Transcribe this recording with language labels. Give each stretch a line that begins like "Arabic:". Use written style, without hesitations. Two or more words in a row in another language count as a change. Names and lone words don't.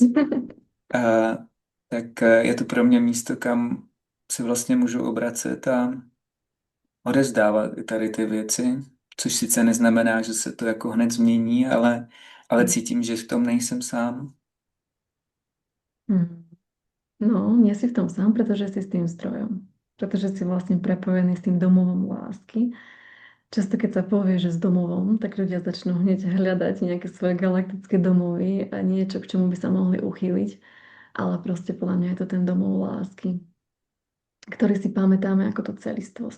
Czech: A, tak je to pro mě místo, kam se vlastně můžu obracet a odevzdávat i tady ty věci, což sice neznamená, že se to jako hned změní, ale cítím, že v tom nejsem sám. Mm.
Slovak: No, nie si v tom sám, pretože si s tým zdrojom. Pretože si vlastne prepojený s tým domovom lásky. Často, keď sa povie, že s domovom, tak ľudia začnú hneď hľadať nejaké svoje galaktické domovy a niečo, k čomu by sa mohli uchýliť. Ale proste podľa mňa je to ten domov lásky, ktorý si pamätáme ako tú celistvosť.